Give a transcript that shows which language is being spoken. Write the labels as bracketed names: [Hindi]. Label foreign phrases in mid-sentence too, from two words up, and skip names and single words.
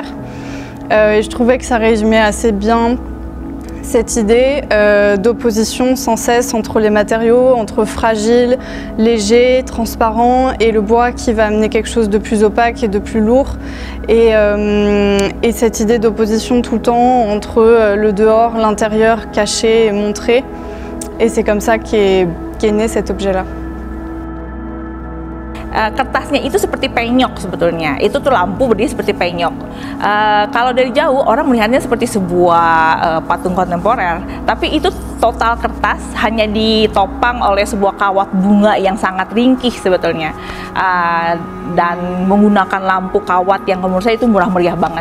[French] Et je trouvais que ça résumait assez bien cette idée d'opposition sans cesse entre les matériaux, entre fragile, léger, transparent, et le bois qui va amener quelque chose de plus opaque et de plus lourd. Et cette idée d'opposition tout le temps entre le dehors, l'intérieur, caché et montré. Et c'est comme ça qu'est né cet objet-là. [Indonesian] Kertasnya itu seperti penyok sebetulnya, itu tuh lampu berdiri seperti penyok. Kalau dari jauh orang melihatnya seperti sebuah patung kontemporer, tapi itu total kertas hanya ditopang oleh sebuah kawat bunga yang sangat ringkih sebetulnya, dan menggunakan lampu kawat yang menurut saya itu murah meriah banget.